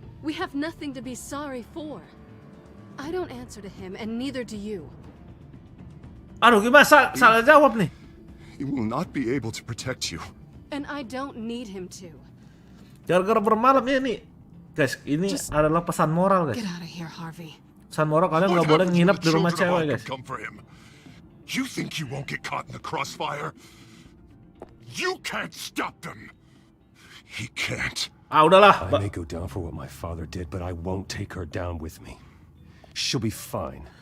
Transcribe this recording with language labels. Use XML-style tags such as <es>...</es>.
<en>We have nothing to be sorry for. I don't answer to him, and neither do you.</en> <id>Aduh, gimana? Salah jawab nih.</id> <en>He will not be able to protect you. And I don't need him to.</en> <id>Gara-gara bermalam ya nih. Guys, ini adalah pesan moral guys.</id> <en>Get out of here, Harvey.</en> <id>Pesan moral, kalian nggak boleh nginep di rumah cewek guys.</id> <en>Come for him. You think you won't get caught in the crossfire? You can't stop them. He can't.</en> <id>Udahlah.</id> <en>I may go down for what my father did, but I won't take her down with me. She'll be fine.</en>